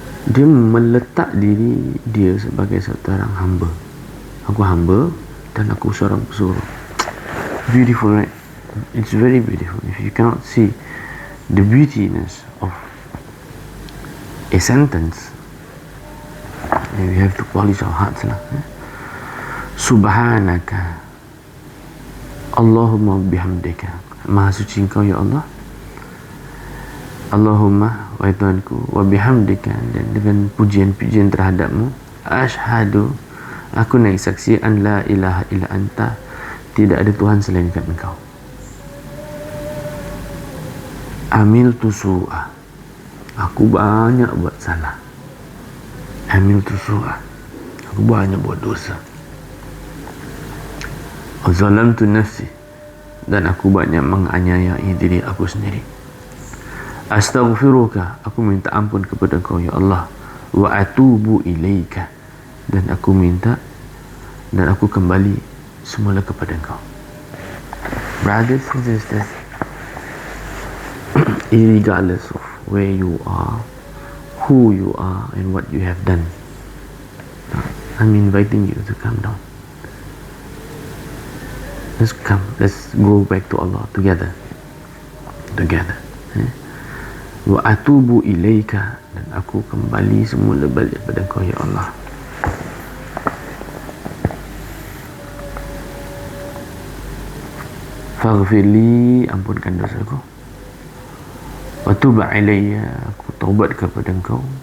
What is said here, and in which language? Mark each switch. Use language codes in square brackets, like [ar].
[ms] Dia meletak diri dia sebagai seorang hamba. Aku hamba dan aku seorang pesuruh. [en] Beautiful, right? It's very beautiful. If you cannot see the beautiness of a sentence, We have to polish our hearts lah. [ar] Subhanaka Allahumma bihamdika, [ms] maha suci Engkau ya Allah. Allahumma, wahai Tuhanku, [ar] wa bihamdika, [ms] dan dengan pujian-pujian terhadapmu, ashhadu, aku naik saksi, [ar] an la ilaha illa anta, [ms] tidak ada Tuhan selain Engkau. [ar] Amiltu su'a, [ms] aku banyak buat salah. [ar] Amiltu su'a, [ms] aku banyak buat dosa. [ar] Wa zalamtu nafsi, [ms] dan aku banyak menganiayai diri aku sendiri. Astaghfiruka, aku minta ampun kepada Engkau ya Allah. [ar] Wa atubu ilaika, [ms] dan aku minta dan aku kembali semula kepada Engkau. [en] Brothers and sisters, regardless of where you are, who you are, and what you have done, I'm inviting you to come down. Let's come, let's go back to Allah together. [ar] Wa atubu ilaika, [ms] dan aku kembali semula balik pada Engkau ya Allah. Faghfirli, ampunkan dosaku. [ar] Wa tub alayya, [ms] aku taubat kepada Engkau.